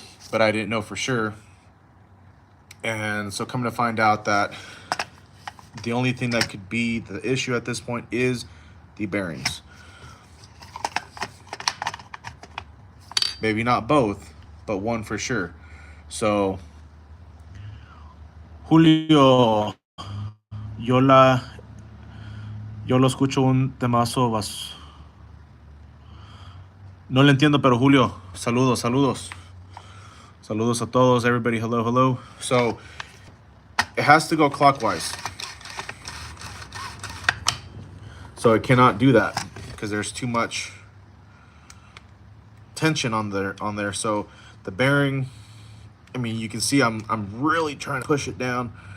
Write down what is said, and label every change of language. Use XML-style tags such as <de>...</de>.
<en>But I didn't know for sure. And so coming to find out that the only thing that could be the issue at this point is the bearings. Maybe not both, but one for sure.</en> <es>So, Julio, yo lo escucho un temazo. No le entiendo, pero Julio, saludos, saludos. Saludos a todos,</es> <en>everybody, hello, hello. So, it has to go clockwise. So it cannot do that because there's too much tension on there. So the bearing, I mean, you can see I'm really trying to push it down.</en>